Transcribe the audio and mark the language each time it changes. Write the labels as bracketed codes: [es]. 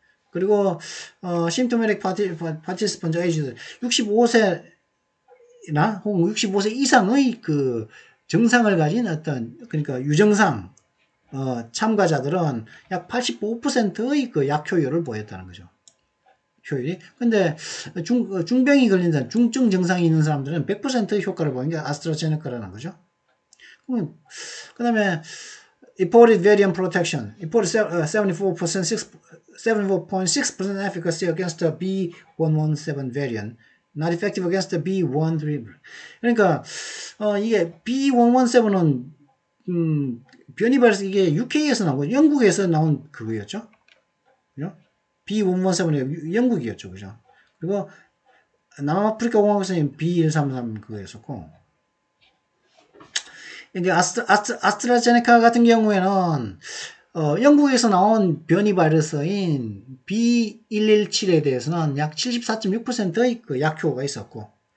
[ko] 그리고 [en] 심토메릭 파티스펀트 에이즈 [ko] 65세나 혹은 65세 이상의 그 증상을 가진 어떤 그러니까 유증상 참가자들은 약 85%의 그 약효율을 보였다는 거죠. 효율이. 근데 중병이 걸린다는 중증 증상이 있는 사람들은 100%의 효과를 보는 게 아스트라제네카라는 거죠. 그 다음에 [en] reported variant protection, reported 74.6% efficacy against the B117 variant, not effective against the B13. [ko] 그러니까 이게 B117은 변이 바이러스 이게 UK에서 나온 거, 영국에서 나온 그거였죠. 그죠? B117이 영국이었죠, 그죠? 그리고 남아프리카 공화국에서는 B133 그거였었고, 이게 아스트라제네카 같은 경우에는 영국에서 나온 변이 바이러스인 B117에 대해서는 약 74.6%의 그 약효가 있었고,